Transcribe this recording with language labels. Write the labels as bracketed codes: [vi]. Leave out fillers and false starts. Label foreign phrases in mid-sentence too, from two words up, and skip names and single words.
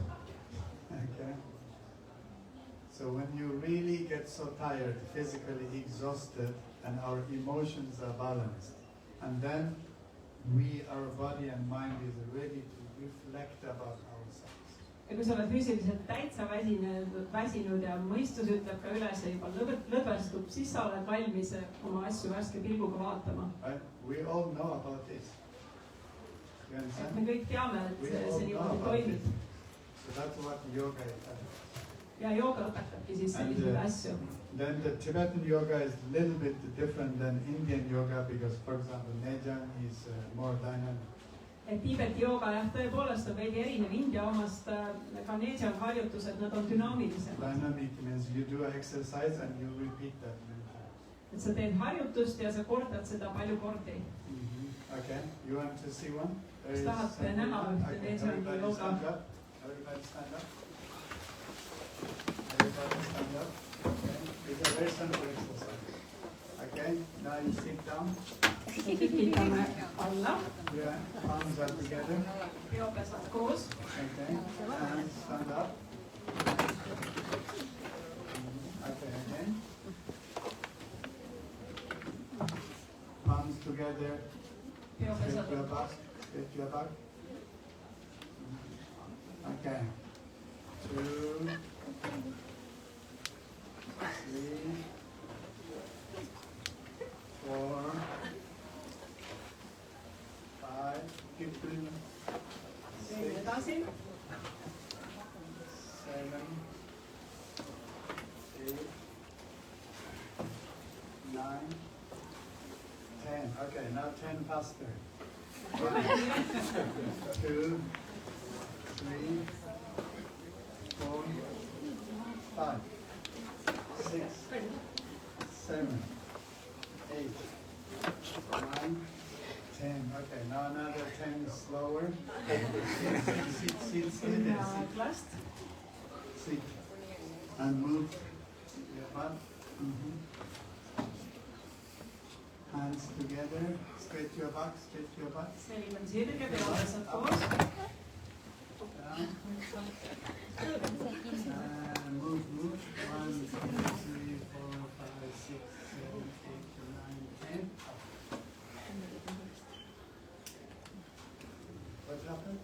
[en] Okay? So when you really get so tired, physically exhausted, and our emotions are balanced, and then our body and mind is ready to reflect about ourselves. [et] Ja kui sa oled füüsiliselt täitsa väsinud ja mõistus ütleb ka üles ja juba lõdvestub, siis sa oled valmis oma asju värske pilguga vaatama. [en] Right? We all know about this. You [et] Et [en] understand? [et] me kõik teame, et see niimoodi toimib. [en] So that's what yoga is. [et] Ja jooga õpetabki siis selliseid asju. [en] Then the Tibetan yoga is a little bit different than Indian yoga because, for example, Nejang is more dynamic. [et] et Tiibeti jooga jah, tõepoolest on veidi erinev India omast, ka Nejang harjutused, nad on dünaamilisemad. [en] Dynamic means you do an exercise and you repeat that many times. [et] et sa teed harjutust ja sa kordad seda palju kordi. [en] Okay, you want to see one? [et] Kas tahate näha ühte Nejangi [en] everybody [et] jooga? [en] stand up. Everybody stand up. Everybody stand up. Okay, it's a very simple exercise. Okay, now you sit down. [et] Kikitame alla, [en] Yeah, palms are together. [et] peopesad koos. [en] Okay, and stand up. Okay, again. Palms together. Straight your back. Straight your back. Okay. 2, 3, 4, 5. Keep doing. [et] Teeme edasi. [en] 7, 8, 9, 10. Okay, now 10 faster. 1, 2, 3, 4, 5, 6, 7, 8, 9, 10. Okay, now another 10 slower. Sit steady. [et] Ja aeglast. [en] Sit and move your butt. Hands together. Straight your back. Straight your butt. [et] Selg on sirge, peopesad koos. [en] Down. And move. 1, 2, 3, 4, 5, 6, 7, 8, 9, 10. What happened?